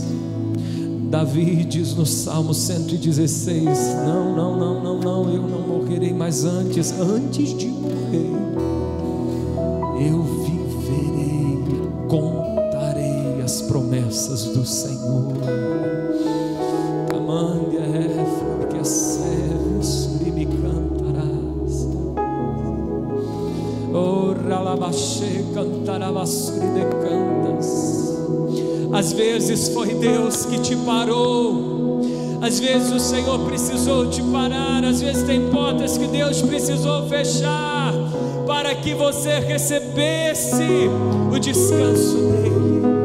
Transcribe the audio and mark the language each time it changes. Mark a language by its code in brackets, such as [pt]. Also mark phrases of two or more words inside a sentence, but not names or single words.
[pt] Davi diz no Salmo 116: não, eu não morrerei, mas antes de morrer, eu viverei e contarei as promessas do Senhor. Amandia porque serves me cantarás. Ora labaxê cantarabasuri de cantas. Às vezes foi Deus que te parou, às vezes o Senhor precisou te parar, às vezes tem portas que Deus precisou fechar para que você recebesse o descanso dele.